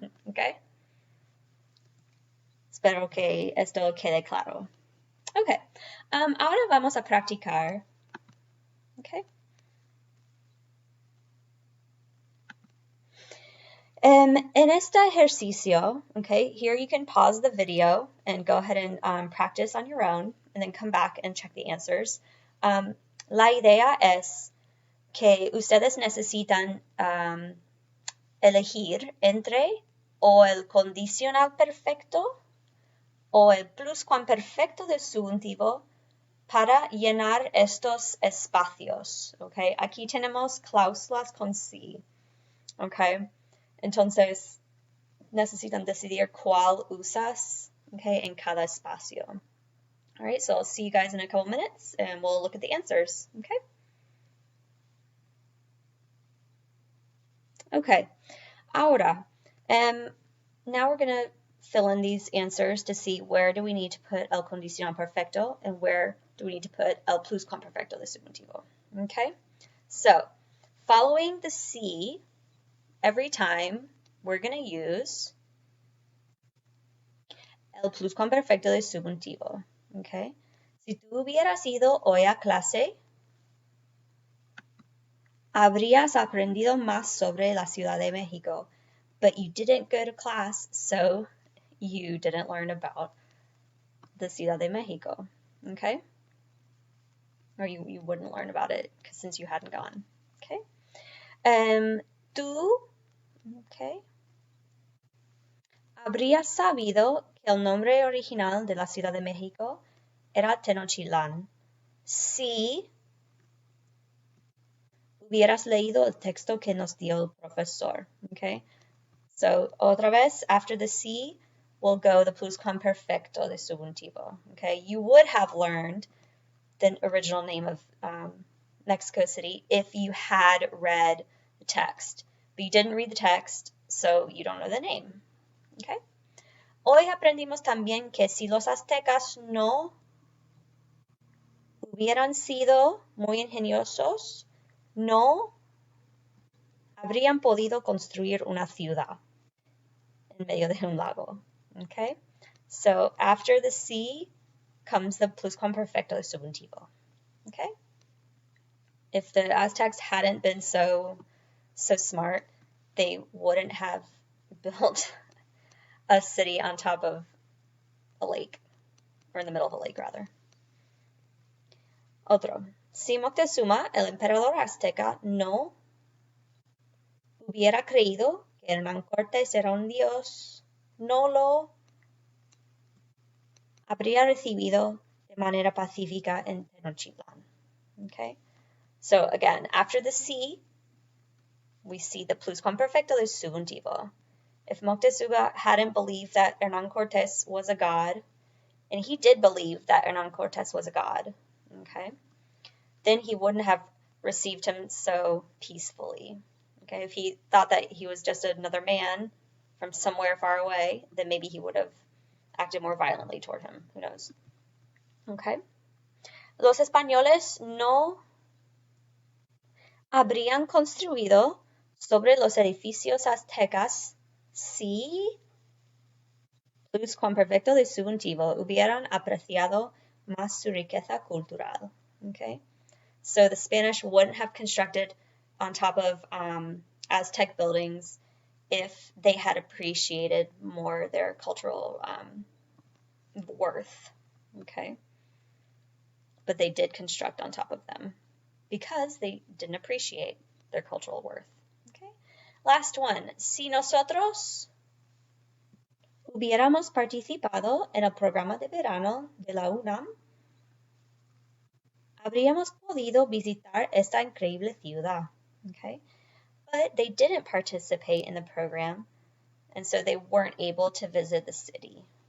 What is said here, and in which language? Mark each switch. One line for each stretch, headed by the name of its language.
English: Okay?
Spanish: Espero que esto quede claro. Okay, ahora vamos a practicar.
English: Okay?
Spanish: En este ejercicio,
English: okay, here you can pause the video and go ahead and practice on your own and then come back and check the answers.
Spanish: La idea es que ustedes necesitan elegir entre o el condicional perfecto o el pluscuamperfecto del subjuntivo para llenar estos espacios, okay? Aquí tenemos cláusulas con sí, okay? Entonces, necesitan decidir cuál usas, okay, en cada espacio.
English: All right, so I'll see you guys in a couple minutes, and we'll look at the answers, okay? Okay,
Spanish: ahora,
English: now we're going to fill in these answers to see where do we need to put el condicional perfecto and where do we need to put el pluscuamperfecto de subjuntivo. Okay? So, following the C, every time we're going to use el pluscuamperfecto de subjuntivo. Okay?
Spanish: Si tú hubieras ido hoy a clase, habrías aprendido más sobre la Ciudad de México,
English: but you didn't go to class, so you didn't learn about the Ciudad de Mexico,
Spanish: okay?
English: Or you wouldn't learn about it since you hadn't gone, okay?
Spanish: Tú, okay, habrías sabido que el nombre original de la Ciudad de México era Tenochtitlán si hubieras leído el texto que nos dio el profesor, okay?
English: So,
Spanish: otra vez,
English: after the C, we'll go the pluscuamperfecto de subjuntivo, okay? You would have learned the original name of Mexico City if you had read the text, but you didn't read the text, so you don't know the name, okay?
Spanish: Hoy aprendimos también que si los aztecas no hubieran sido muy ingeniosos, no habrían podido construir una ciudad en medio de un lago, okay?
English: So after the C comes the pluscuamperfecto de subjuntivo, okay? If the Aztecs hadn't been so smart, they wouldn't have built a city on top of a lake, or in the middle of a lake, rather.
Spanish: Otro. Si Moctezuma, el emperador azteca, no hubiera creído que Hernán Cortés era un dios, no lo habría recibido de manera pacífica en Tenochtitlán.
English: Okay? So again, after the C, we see the pluscuamperfecto de subjuntivo. If Moctezuma hadn't believed that Hernán Cortés was a god, and he did believe that Hernán Cortés was a god, okay, then he wouldn't have received him so peacefully. Okay, if he thought that he was just another man from somewhere far away, then maybe he would have acted more violently toward him. Who knows? Okay.
Spanish: Los españoles no habrían construido sobre los edificios aztecas si pluscuamperfecto de subjuntivo hubieran apreciado más su riqueza cultural.
English: Okay? So the Spanish wouldn't have constructed on top of Aztec buildings if they had appreciated more their cultural worth. Okay? But they did construct on top of them because they didn't appreciate their cultural worth. Okay? Last one.
Spanish: Si nosotros hubiéramos participado en el programa de verano de la UNAM, habríamos podido visitar esta increíble ciudad.
English: Okay? But they didn't participate in the program, and so they weren't able to visit the city.